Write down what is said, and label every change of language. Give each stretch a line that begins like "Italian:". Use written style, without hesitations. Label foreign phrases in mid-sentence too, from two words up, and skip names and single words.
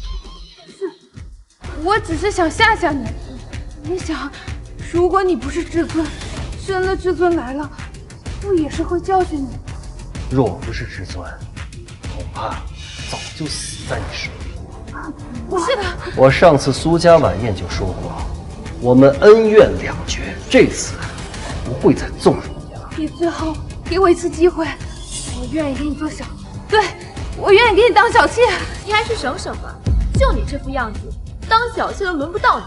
Chinese: 是，我只是想嚇嚇你。你想，如果你不是至尊，真的至尊來了，不也是會教訓你？若不是至尊，恐怕早就死在你手裡。不是的，我上次蘇家晚宴就說過，我們恩怨兩絕，這次不會再縱容你了。你最後給我一次機會，我願意給你做小，對，我願意給你當小妾。你還是省省吧，就你這副樣子，當小妾都輪不到你。